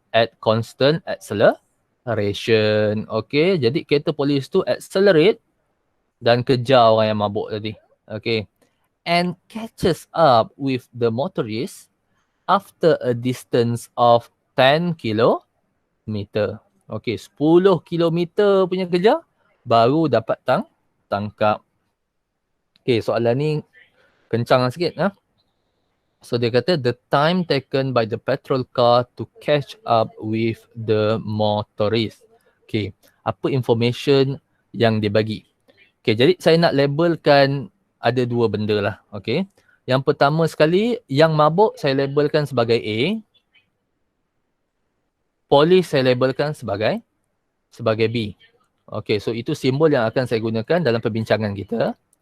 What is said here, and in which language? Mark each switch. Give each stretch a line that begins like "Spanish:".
Malay: at constant acceleration. Okay, jadi kereta polis tu accelerate dan kejar orang yang mabuk tadi.
English: Okay, and catches up with the motorist after a distance of 10 kilometer.
Malay: Okay, 10 kilometer punya kejar baru dapat tangkap. Okay, soalan ni kencang sikit. So dia kata
English: the time taken by the petrol car to catch up with the motorist.
Malay: Okay, apa information yang dia bagi? Okay, jadi saya nak labelkan ada dua benda lah. Okay, yang pertama sekali, yang mabuk saya labelkan sebagai A. Polis saya labelkan sebagai B. Okay, so itu simbol yang akan saya gunakan dalam perbincangan kita.